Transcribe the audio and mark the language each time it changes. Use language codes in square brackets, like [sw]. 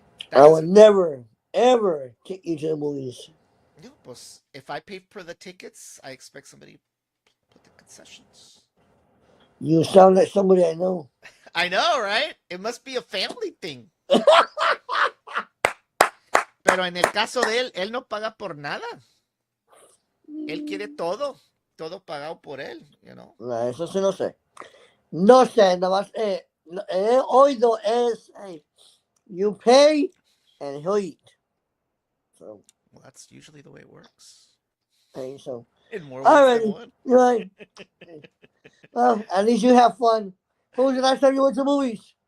[en] That I would doesn't. never, ever take you to the movies. No, pues if I pay for the tickets, I expect somebody to put the concessions. You sound like somebody I know. I know, right? It must be a family thing. [es] Pero en el caso de él no paga por nada. Él quiere todo, todo pagado por él, you know. No, eso sí no sé. No sé, nada más. [en] Oído es, hey, you pay and he'll eat. So, Well, that's usually the way it works. hey, so. In more ways than Alrighty. one. You're right. Well, at least you have fun. When was the last time you went to movies?